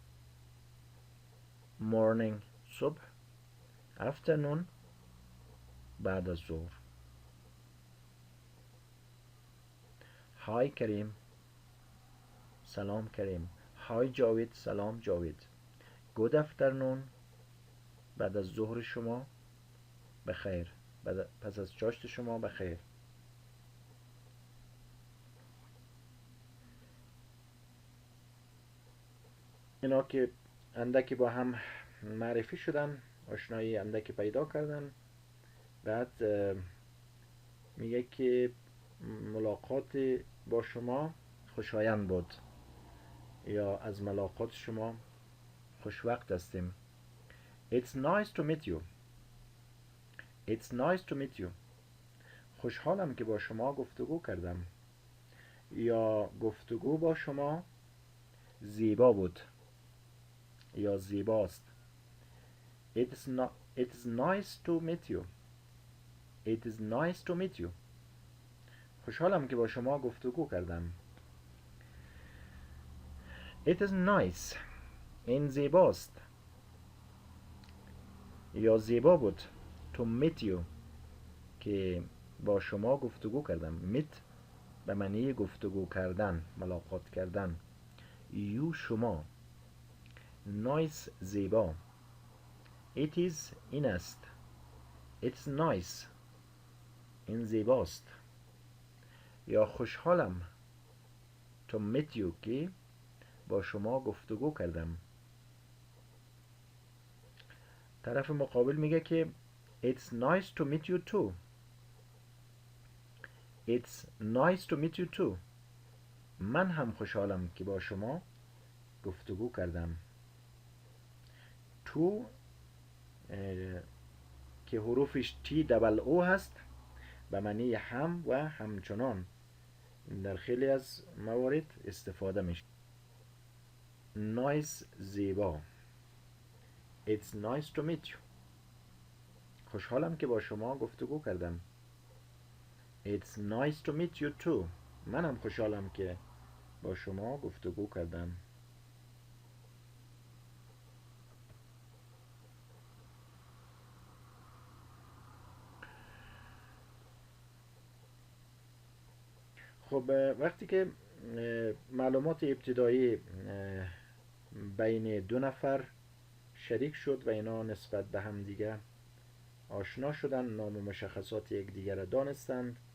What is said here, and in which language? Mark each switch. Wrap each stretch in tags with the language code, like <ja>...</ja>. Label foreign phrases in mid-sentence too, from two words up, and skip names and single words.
<fa>morning صبح. afternoon بعد از ظهر. های کریم. سلام کریم. های جاوید. سلام جاوید.</fa> <en>good afternoon</en> <fa>بعد از ظهر شما بخیر. پس از چاشت شما بخیر. اینا که اندکی با هم معرفی شدن، آشنایی اندکی پیدا کردن، بعد میگه که ملاقات با شما خوشایند بود یا از ملاقات شما خوشوقت هستیم.</fa> <en>It's nice to meet you. It's nice to meet you.</en> <fa>خوشحالم که با شما گفتگو کردم یا گفتگو با شما زیبا بود یا زیباست.</fa> <en>It's nice to meet you. It is nice to meet you.</en> <fa>خوشحالم که با شما گفتگو کردم.</fa> <en>It is nice.</en> <fa>این زیباست یا زیبا بود.</fa> <en>To meet you</en> <fa>که با شما گفتگو کردم. meet به معنی گفتگو کردن، ملاقات کردن. you شما. nice زیبا.</fa> <en>it is</en> <fa>این است.</fa> <en>it's nice</en> <fa>این زیباست. یا خوشحالم</fa> <en>to meet you</en> <fa>که با شما گفتگو کردم. طرف مقابل میگه که</fa> <en>it's nice to meet you too. It's nice to meet you too.</en> <fa>من هم خوشحالم که با شما گفتگو کردم. to که حروفش تی دبل او هست به معنی هم و همچنان در خیلی از موارد استفاده میشه. نایس زیبا.</fa> <en>It's nice to meet you.</en> <fa>خوشحالم که با شما گفتگو کردم.</fa> <en>It's nice to meet you too.</en> <fa>منم خوشحالم که با شما گفتگو کردم. خب وقتی که معلومات ابتدایی بین دو نفر شریک شد و اینا نسبت به هم دیگه آشنا شدن، نام و مشخصات یکدیگر را دانستند،</fa>